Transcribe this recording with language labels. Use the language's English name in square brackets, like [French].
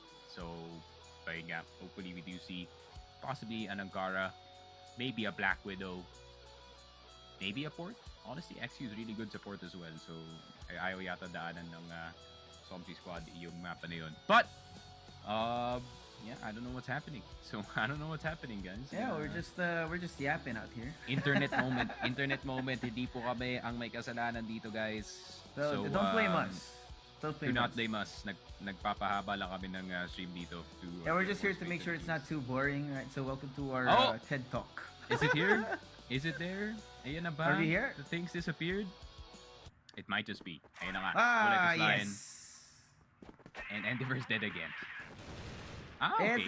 [English] So, yeah, hopefully we do see possibly an Angara, maybe a Black Widow, maybe a port. Honestly, XU is really good support as well. [Filipino] So, ayaw yata daanan ng Somsi squad yung map na yun. [English] But, yeah, I don't know what's happening. So, I don't know what's happening, guys. Yeah, we're just yapping out here. Internet moment. [Filipino] Hindi po kami ang may kasalanan dito, guys. [English] So don't blame us. Do not blame us. [Filipino] Nagpapahaba lang kami ng stream dito. [English] Yeah, we're just here to make sure it's not too boring, right? So welcome to our TED Talk. Is it here? Is it there? [Filipino] Ayan na ba? [English] Are we here? The things disappeared? It might just be. [Filipino] Ayan na nga. [English] Yes. And Endeavor's dead again. Okay.